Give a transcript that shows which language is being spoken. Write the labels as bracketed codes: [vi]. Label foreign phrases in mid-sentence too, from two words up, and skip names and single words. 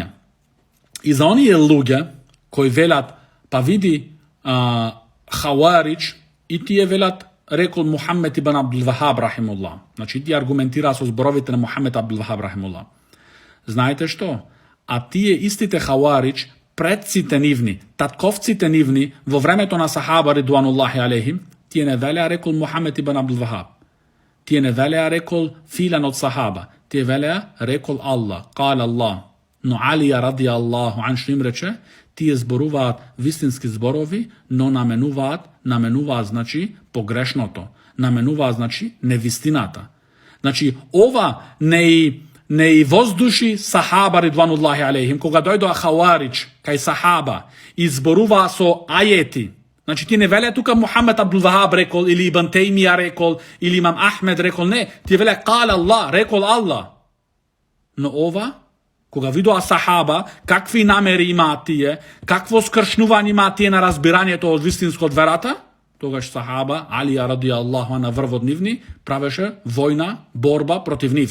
[mk] И за оние луѓе кои велат, па види Хаваридж, и тие велат, рекол Мухамед ибн Абдул Вахаб рахимуллах. Значи тие аргументираат со зборовите на Мухамед Абдул Вахаб рахимуллах. Знаете што? А тие истите Хаваридж, предците нивни, татковците нивни, во времето на сахаба [ar] رضوان الله عليهم, [mk] тие не велеа рекол Мухамед ибн Абдул Вахаб. Тие не велеа рекол филан од сахаба. Тие велеа рекол Аллах, [ar] قال الله. [mk] Но Алија [ar] رضي الله عنه [mk] што им рече, тие зборуваат вистински зборови, но наменуваат значи погрешното. Наменуваат значи невистината. Значи ова не и воздуши сахаба [ar] رضوان الله عليهم, [mk] кога дојдоа Хаваридж кај сахаба и зборуваа со ајети. Значи ти не веле тука Мухамед Абдул Вахаб рекол, или Ибн Тајмија рекол, или Имам Ахмед рекол, не, ти веле [ar] قال الله, [mk] рекол Аллах. Но ова, кога видоа сахаба, какви намери имаат тие, какво скршнување имаат тие на разбирањето од вистинско од верата, тогаш сахаба, Алија [ar] رضي الله [mk] на врв од нивни, правеше војна, борба против нив.